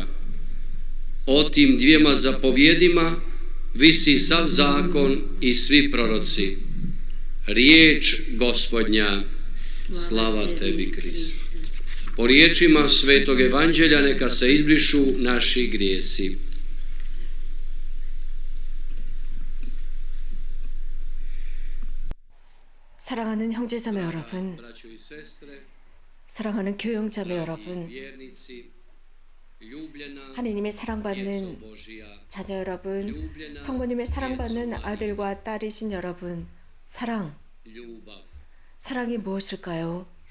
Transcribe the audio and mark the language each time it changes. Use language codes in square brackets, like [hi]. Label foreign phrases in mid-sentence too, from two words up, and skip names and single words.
[hr] O tim dvijema zapovjedima visi sav zakon i svi proroci. Riječ Gospodnja, slava tebi, Kriste. Po riječima Svetog Evanđelja neka se izbrišu naši grijesi. [ko] 사랑하는 형제자매 여러분, 사랑하는 교영자매 여러분, 하느님의 사랑받는 자녀 여러분, 성부님의 사랑받는 아들과 딸이신 여러분, 사랑이 무엇일까요?